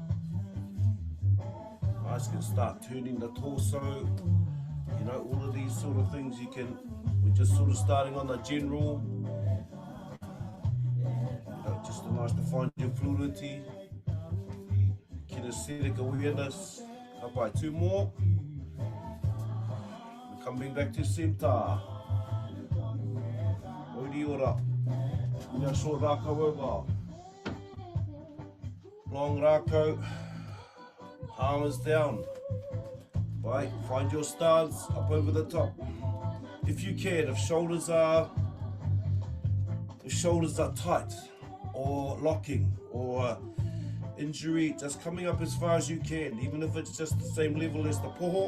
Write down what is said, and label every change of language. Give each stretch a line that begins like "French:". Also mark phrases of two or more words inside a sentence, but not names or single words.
English: Nice, can start turning the torso, you know, all of these sort of things you can, we're just sort of starting on the general, you know, just nice to find your fluidity, kinesthetic awareness. Kapai, 2 more. We're coming back to center.
Māori: Ori ora.
English: Ia short Rakau over. Long Rakau. Arms down. Right, find your stance up over the top. If you can, if shoulders are tight or locking or injury, just coming up as far as you can, even if it's just the same level as the poho.